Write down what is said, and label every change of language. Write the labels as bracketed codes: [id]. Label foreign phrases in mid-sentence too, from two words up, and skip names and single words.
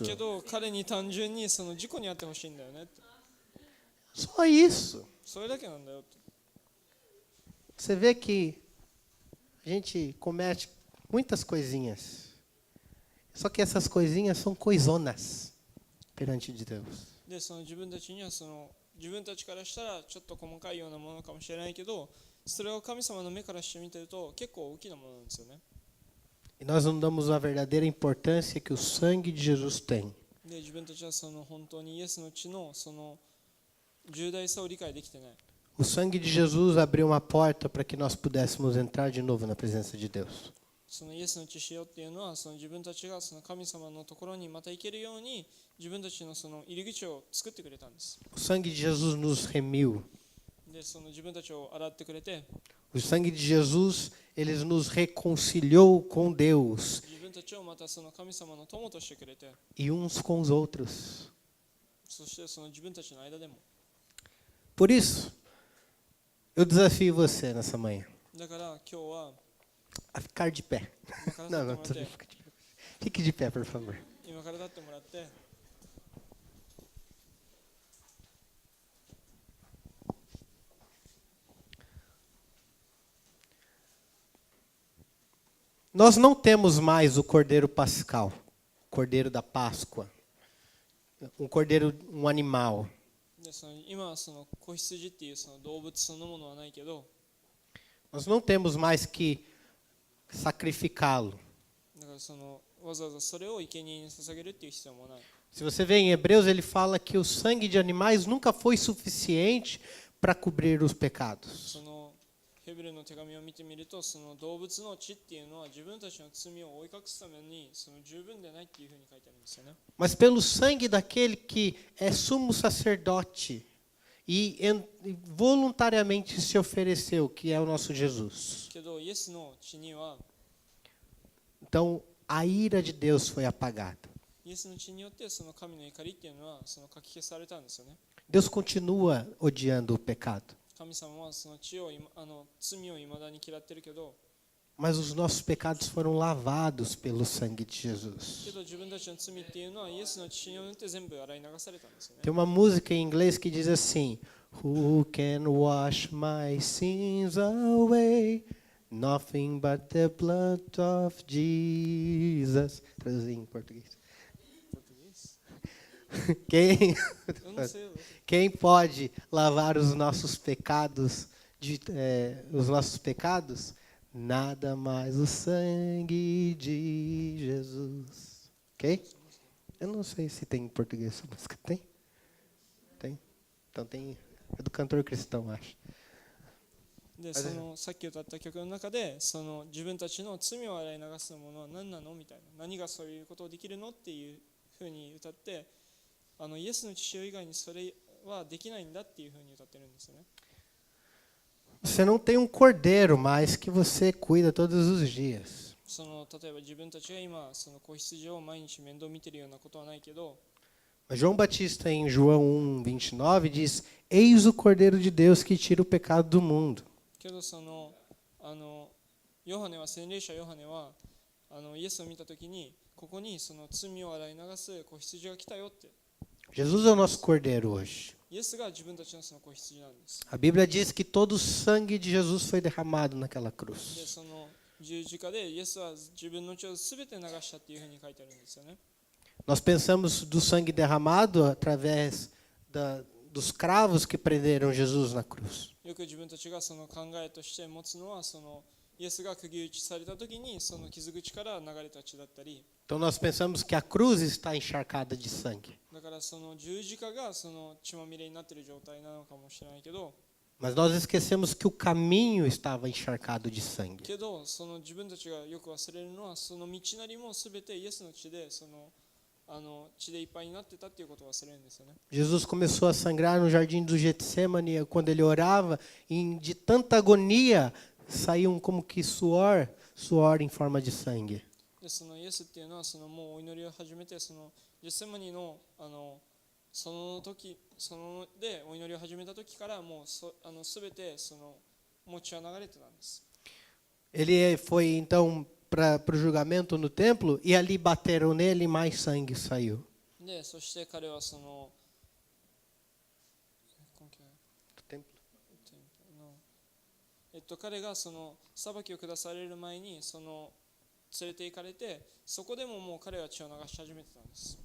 [ja] けど彼に単純に事故に遭ってほしいんだよねって。 [pt] Só isso. [ja] それだけなんだよって。 [pt] Você vê que a gente comete muitas coisinhas. Só que essas coisinhas são coisonas perante de Deus. [ja] で自分たちには自分たちからしたらちょっと細かいようなものかもしれないけど、それを神様の目からしてみてると結構大きなものなんですよね。 [pt] E nós não damos a verdadeira importância que o sangue de Jesus tem. [ja] で自分たちは本当にイエスの血の重大さを理解できてない。 [pt] O sangue de Jesus abriu uma porta para que nós pudéssemos entrar de novo na presença de Deus. [ja] イエスの血潮っていうのは自分たちが神様のところにまた行けるように自分たちの入り口を作ってくれたんです。 [pt] O sangue de Jesus nos remiu. [ja] で自分たちを洗ってくれて、 [pt] O sangue de Jesus, ele nos reconciliou com Deus [ja] 自分たちをまた神様の友としてくれて、 [pt] e uns com os outros. [ja] そして自分たちの間でも。 [pt] Por isso, eu desafio você nessa manhã [ja] だから今日は [pt] a ficar de pé. [ja] 今から [pt] Não, [ja] 立 [pt] não, [ja] ってもらって [pt] fique de pé, por favor. [ja] 今から立ってもらって、 [pt] Nós não temos mais o cordeiro pascal, o cordeiro da Páscoa, um cordeiro, um animal. [ja] で今は子羊っていう動物そのものはないけど、 [pt] Nós não temos mais que sacrificá-lo. [ja] だからわざわざそれを生贄に捧げるっていう必要もない。 [pt] Se você vê em Hebreus, ele fala que o sangue de animais nunca foi suficiente para cobrir os pecados. [ja] ヘブルの手紙を見てみると、動物の血っていうのは自分たちの罪を覆い隠すために十分でないっていうふうに書いてあるんですよね。 [pt] Mas pelo sangue daquele que é sumo sacerdote e voluntariamente se ofereceu, que é o nosso Jesus. [ja] けどイエスの血には、 [pt] Então, a ira de Deus foi apagada. [ja] イエスの血によって神の怒りっていうのは書き消されたんですよね。 [pt] Deus continua odiando o pecado. [ja] 神様は罪を未だに嫌ってるけど、 [pt] Mas os nossos pecados foram lavados pelo sangue de [ja] け [pt] Jesus. [ja] ど自分たちの罪っていうのはイエスの血によって全部洗い流されたんですよね。 [pt] Tem uma música em inglês que diz assim: [en] Who can wash my sins away? Nothing but the blood of Jesus. [pt] Traduzir em português. português? Quem, Eu não sei. quem pode lavar os nossos pecados os nossos pecados, nada mais o sangue de Jesus. Ok? Eu não sei se tem em português essa música. Tem? Tem? Então tem. É do cantor cristão, acho. [ja] でさっき歌った曲の中で自分たちの罪を洗い流すものは何なのみたいな、何がそういうことをできるのっていうふうに歌って、イエスの血潮以外にそれはできないんだっていうふうに歌ってるんですよね。 [pt] Você não tem um cordeiro mais que você cuida todos os dias. [ja] 例えば自分たちが今子羊を毎日面倒見てるようなことはないけど、 [pt] Mas João Batista, em João 1:29, diz: Eis o Cordeiro de Deus que tira o pecado do mundo. [ja] けどヨハネは洗礼者ヨハネはイエスを見たときにここに罪を洗い流す子羊が来たよって。 [pt] Jesus é o nosso cordeiro hoje. [ja] イエスが自分たちの子羊なんです。 [pt] A Bíblia diz que todo o sangue de Jesus foi derramado naquela [ja] で [pt] cruz. [ja] 十字架でイエスは自分の血をすべて流したっていうふうに書いてあるんですよね。 [pt] Nós pensamos do sangue derramado através dos cravos que prenderam Jesus na cruz. [ja] よく自分たちが考えとして持つのはイエスが釘打ちされたときに傷口から流れた血だったり、 [pt] Então nós pensamos que a cruz está encharcada de sangue. [ja] だから十字架が血まみれになっている状態なのかもしれないけど、 [pt] Mas nós esquecemos que o caminho estava encharcado de sangue. [ja] けど自分たちがよく忘れるのは道なりもすべてイエスの血で血でいっぱいになってたっていうことを忘れるんですよね。 [pt] Jesus começou a sangrar no jardim do Getsemane quando ele orava, e de tanta agonia saíam como que suor em forma de sangue. [ja] でイエスっていうのはもうお祈りを始めてジェセマニのその時でお祈りを始めた時からもうすべてもう血は流れてたんです。 [pt] Ele foi então para o julgamento no templo e ali bateram nele e mais sangue saiu. [ja] でそして彼は彼が裁きを下される前に連れて行かれて、そこでももう彼は血を流し始めてたんです。